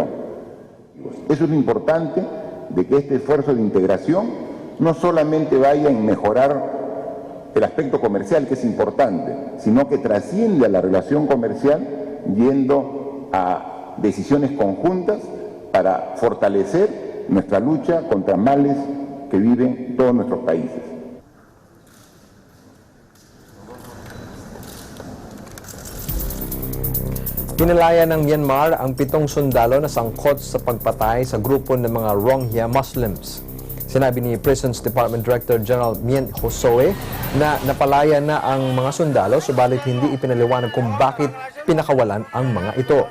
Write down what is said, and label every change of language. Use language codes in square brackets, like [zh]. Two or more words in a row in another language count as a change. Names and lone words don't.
[es] Eso es lo importante, de que este esfuerzo de integración no solamente vaya en mejorar el aspecto comercial, que es importante, sino que trasciende a la relación comercial yendo a decisiones conjuntas para fortalecer nuestra lucha contra males que viven todos nuestros países. [tl] Pinalaya ng Myanmar ang 7 sundalo na sangkot sa pagpatay sa grupo ng mga Rohingya Muslims. Sinabi ni [en] Prisons Department Director General [tl] Mien Hosoe na napalaya na ang mga sundalo, subalit hindi ipinaliwanag kung bakit pinakawalan ang mga ito.